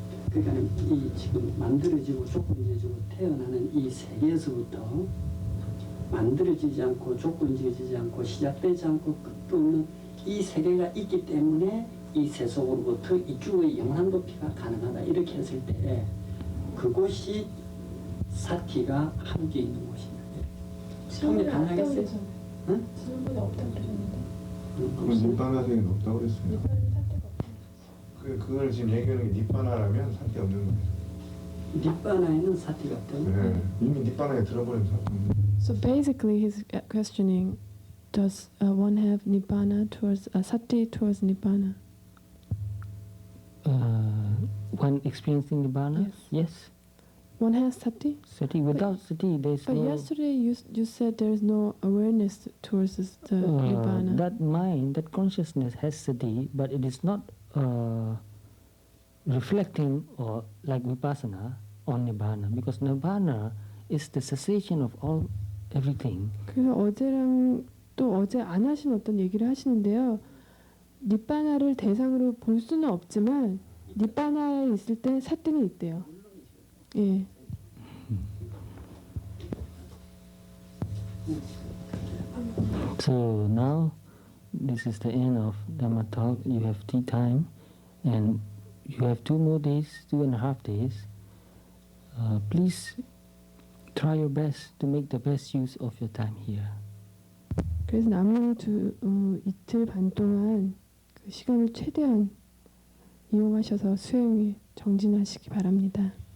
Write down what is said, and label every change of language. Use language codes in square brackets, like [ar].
[ko] 그러니까 이 지금 만들어지고 조건지어지고 태어나는 이 세계에서부터 만들어지지 않고 조건지어지지 않고 시작되지 않고 끝도 없는 이 세계가 있기 때문에 이 세속으로부터 이쪽의 영원 도피가 가능하다 이렇게 했을 때 그곳이 사티가 함께 있는 곳입니다. 통역 가능하겠어요? 응? 지금보다 없다고 그러셨는데. 그건 니바나생은 없다고 그랬어요. 그걸 지금 얘기하는 게 니바나라면 상태 없는 거예요. 니바나에는 사티가 없다고? 네. 이미 니바나에 들어버린 사람. [en] So basically, he's questioning: Does one have nibbana towards sati towards nibbana? when experiencing Nibbana? Yes. One has sati. Sati. Without sati, there's But no... yesterday you said there is no awareness towards the Nibbana. That mind, that consciousness has sati, but it is not reflecting or like vipassana on Nibbana, because Nibbana is the cessation of all everything. [ko] 그래서 어제랑 또 어제 안 하신 어떤 얘기를 하시는데요. 니바나를 대상으로 볼 수는 없지만 니바나에 있을 때 사티는 있대요. 예. [en] So now, this is the end of Dhamma talk. You have tea time, and you have 2 more days, 2.5 days. Please try your best to make the best use of your time here. [ko] 그래서 남은 이틀 반 동안 그 시간을 최대한 이용하셔서 수행에 정진하시기 바랍니다.